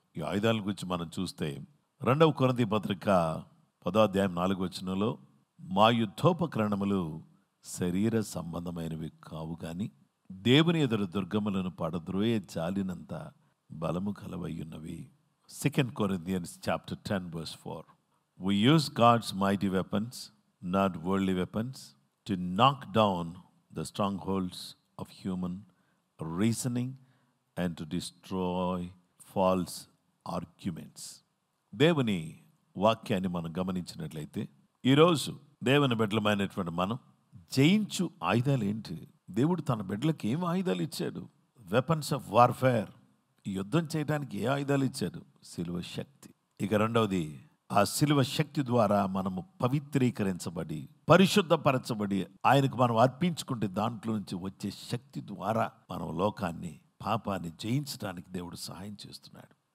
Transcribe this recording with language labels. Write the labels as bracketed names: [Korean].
[Telugu] ఈ ఆయుధాల గురించి మనం చూస్తే 2 కొరింథీ పత్రిక 10వ అధ్యాయం 4వ వచనంలో, మా యుద్ధోపకరణములు శరీర సంబంధమైనవి కావు గాని దేవుని ఎదురు దుర్గములను పడద్రోయే జాలినంత బలము కలవయ్యున్నవి. [English] 2 Corinthians chapter 10 verse 4. We use God's mighty weapons, not worldly weapons, to knock down the strongholds of human reasoning and to destroy false arguments. [Telugu] దేవుని వాక్యాన్ని మనం గమనించినట్లయితే ఈరోజు దేవుని బిడ్డలమైనటువంటి మనం జయించు ఆయుధాలు ఏంటి? దేవుడు తన బిడ్డలకు ఏం ఆయుధాలు ఇచ్చాడు? [English] Weapons of warfare. [Telugu] ఈ యుద్ధం చేయడానికి ఏ ఆయుధాలు ఇచ్చాడు? శిలువ శక్తి. ఇక రెండవది, ఆ శిలువ శక్తి ద్వారా మనము పవిత్రీకరించబడి, పరిశుద్ధపరచబడి, ఆయనకు మనం అర్పించుకుంటే దాంట్లో నుంచి వచ్చే శక్తి ద్వారా మనం లోకాన్ని, పాపాన్ని జయించడానికి దేవుడు సహాయం చేస్తున్నాడు.